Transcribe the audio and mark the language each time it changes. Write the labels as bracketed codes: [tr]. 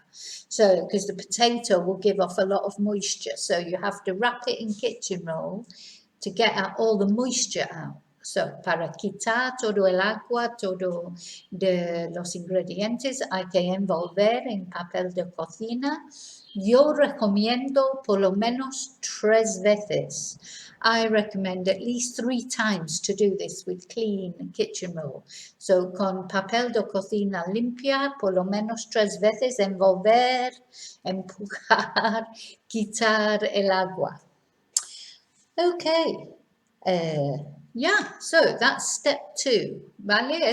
[en] So, because the potato will give off a lot of moisture, so you have to wrap it in kitchen roll to get all the moisture out. [es] So, para quitar todo el agua, todo de los ingredientes, hay que envolver en papel de cocina. Yo recomiendo por lo menos 3 veces. [en] I recommend at least 3 times to do this with clean kitchen roll. [es] So, con papel de cocina limpia, por lo menos 3 veces, envolver, empujar, quitar el agua. [en] Okay, yeah, so that's step 2, ¿vale?